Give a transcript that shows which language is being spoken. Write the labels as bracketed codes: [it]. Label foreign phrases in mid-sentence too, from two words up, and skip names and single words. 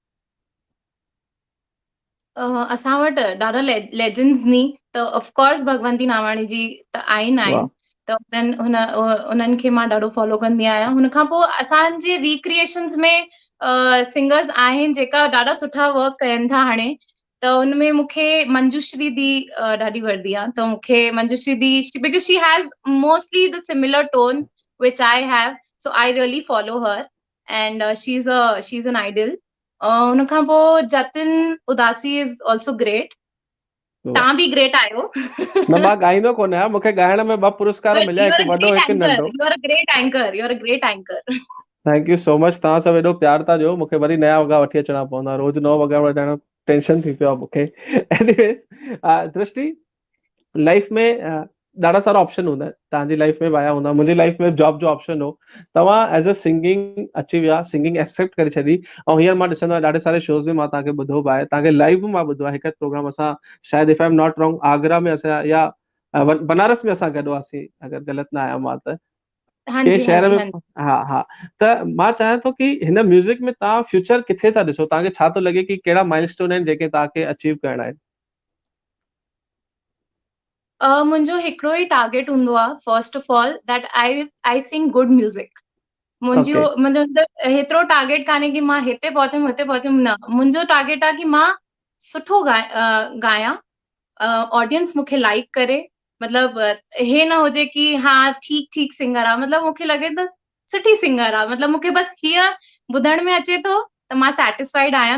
[sd] असां वटि ॾाढा लेजेंड्स नी, त ऑफकोर्स भगवंती नावाणी जी त आहिनि। त उन्हनि खे मां ॾाढो फॉलो कंदी आहियां। हुन खां पोइ असांजे रिक्रिएशन्स में सिंगर्स आहिनि जेका ॾाढा सुठा वर्क कनि था हाणे। त हुनमें मूंखे मंजूश्री दी ॾाढी वणंदी आहे। त मूंखे मंजूश्री दी, [en] because she has mostly the similar tone which I have. So I really follow her, and she's an idol. [sd] उन खां पोइ जतिन उदासी [en] is also great. [sd] तव्हां बि great आहियो. न मां ॻाईंदो कोन आहियां, मूंखे ॻाइण में 2 पुरस्कार मिलिया, हिकु वॾो हिकु नंढो. [en] You are a great anchor. You are a great anchor. Thank you so much. [sd] तव्हां सभु एॾो प्यार था ॾियो, मूंखे वरी नया वॻा वठी अचणा पवंदा, रोज़ नओं वॻा वठाइण टेंशन थी पियो आहे मूंखे. एनीवेज़, दृष्टि, लाइफ में ॾाढा सारा ऑप्शन हूंदा आहिनि. तव्हांजी लाइफ में बि आया हूंदा, मुंहिंजी लाइफ में जॉब जो ऑप्शन हो. तव्हां [en] as a singing [sd] अची विया, सिंगिंग एक्सेप्ट करे छॾी, ऐं हींअर मां ॾिसंदो आहियां ॾाढे सारे शोज़ में मां तव्हांखे ॿुधो बि आहे, तव्हांखे लाइव बि मां ॿुधो आहे. हिकु प्रोग्राम असां शायदि [en] if I am not wrong [sd] आगरा में असां या बनारस में असां गॾु हुआसीं, अगरि ग़लति न आहियां मां त. के शहर में. हा. त मां चाहियां थो कि हिन म्यूज़िक में तव्हां फ्यूचर किथे था ॾिसो, तव्हांखे छा थो लॻे कि कहिड़ा माइलस्टोन आहिनि जेके तव्हांखे अचीव करणा आहिनि? मुंहिंजो हिकिड़ो ई टारगेट हूंदो आहे, [en] first of all that I sing good music. [sd] मुंहिंजो हेतिरो टारगेट कान्हे कि मां हिते पहुचम न. मुंहिंजो टारगेट आहे कि मां सुठो ॻायां, ऑडियंस मूंखे लाइक करे. मतलब हे न हुजे कि हा ठीक सिंगर आहे, मतलब मूंखे लॻे त सुठी सिंगर आहे, मतलब मूंखे बस हीअं ॿुधण में अचे थो त मां सैटिस्फाइड आहियां.